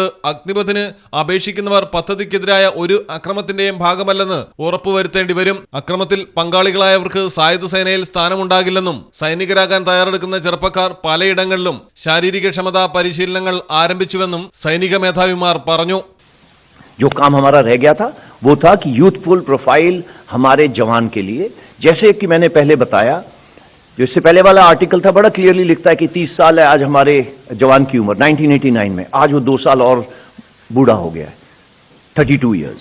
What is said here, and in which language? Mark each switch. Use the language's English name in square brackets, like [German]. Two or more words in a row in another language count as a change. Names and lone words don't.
[Malayalam] അഗ്നിപഥിന് അപേക്ഷിക്കുന്നവർ പദ്ധതിക്കെതിരായ ഒരു അക്രമത്തിന്റെയും ഭാഗമല്ലെന്ന് ഉറപ്പുവരുത്തേണ്ടി വരും. അക്രമത്തിൽ പങ്കാളികളായവർക്ക് സായുധ സേനയിൽ സ്ഥാനമുണ്ടാകില്ലെന്നും സൈനികരാകാൻ തയ്യാറെടുക്കുന്ന ചെറുപ്പക്കാർ പലയിടങ്ങളിലും ശാരീരികക്ഷമതാ പരിശീലനങ്ങൾ ആരംഭിച്ചുവെന്നും സൈനിക മേധാവിമാർ പറഞ്ഞു. [Hindi] जो काम हमारा रह गया था वो था कि [English] youthful profile [Hindi] हमारे जवान के लिए, जैसे कि मैंने पहले बताया, जो इससे पहले वाला आर्टिकल था बड़ा क्लियरली लिखता है कि 30 साल है आज हमारे जवान की उम्र 1989 में, आज वो 2 साल और बूढ़ा हो गया है, 32 इयर्स।